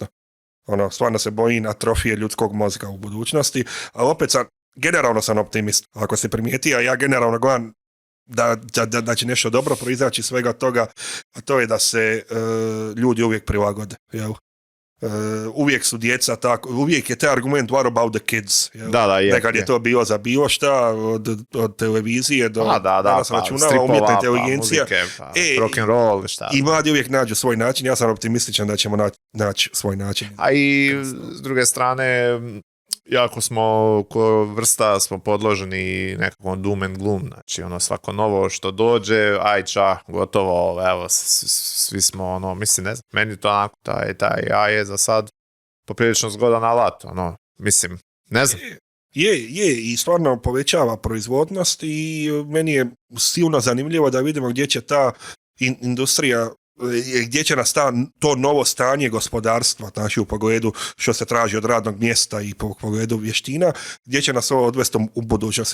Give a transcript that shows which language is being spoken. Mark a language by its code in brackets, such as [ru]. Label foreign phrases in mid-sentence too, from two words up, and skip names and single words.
[hr] Stvarno se bojim atrofije ljudskog mozga u budućnosti, ali opet generalno sam optimist. Ako se primijetio, ja generalno gledam da će nešto dobro proizaći svega toga, a to je da se ljudi uvijek prilagode. Jel? Uvijek su djeca tako, uvijek je taj argument [en] what about the kids. [hr] Jel? Nekad je to bilo za bilo šta, od televizije do danas računala, umjetna inteligencija. Rock'n'roll, šta. I mladi uvijek nađu svoj način, ja sam optimističan da ćemo naći svoj način. A i s druge strane, jako smo, ko vrsta, smo podloženi nekakvom [en] doom and gloom, [hr] znači svako novo što dođe, gotovo, evo, svi smo, mislim, ne znam, meni to onako, taj AI je za sad poprilično zgodan alat, mislim, ne znam. Je, i stvarno povećava proizvodnost i meni je silno zanimljivo da vidimo gdje će ta industrija, gdje će nas to novo stanje gospodarstva, znači u pogledu što se traži od radnog mjesta i po pogledu vještina, gdje će nas ovo odvesti u budućnosti.